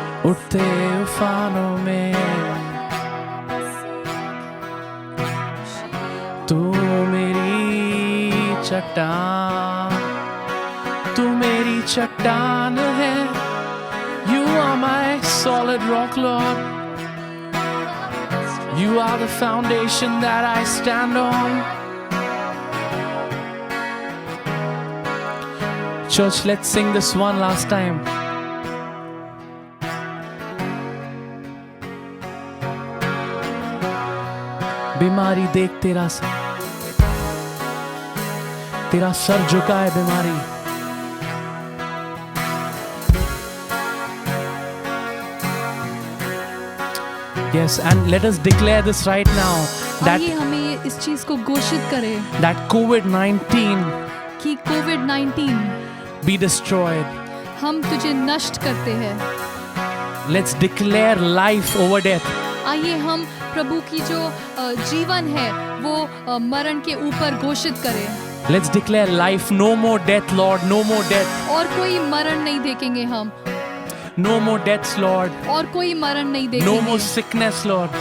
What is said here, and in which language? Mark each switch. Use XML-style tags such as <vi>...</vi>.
<hi>उठते उफानों में तू मेरी चट्टान, तू मेरी चट्टान है.</hi> <en>You are my solid rock, Lord. You are the foundation that I stand on. Church, let's sing this one last time.</en> <hi>बीमारी देख तेरा सर झुका है बीमारी.</hi> <en>Yes, and let us declare this right now that</en> <hi>आइए हमें इस चीज को घोषित करें</hi> <en>that COVID-19</en> <hi>कि कोविड-19</hi> <en>be destroyed.</en> <hi>हम तुझे नष्ट करते हैं.</hi> <en>Let's declare life over death.</en> <hi>आइए हम प्रभु की जो जीवन है वो मरण के ऊपर घोषित करें.</hi> <en>Let's declare life. No more death, Lord. No more death.</en> <hi>और कोई मरण नहीं देखेंगे हम.</hi> <en>No more deaths, Lord.</en> <hi>और कोई मरण नहीं</hi> <en>No</en> <hi>देखेंगे.</hi> <en>more sickness, Lord.</en>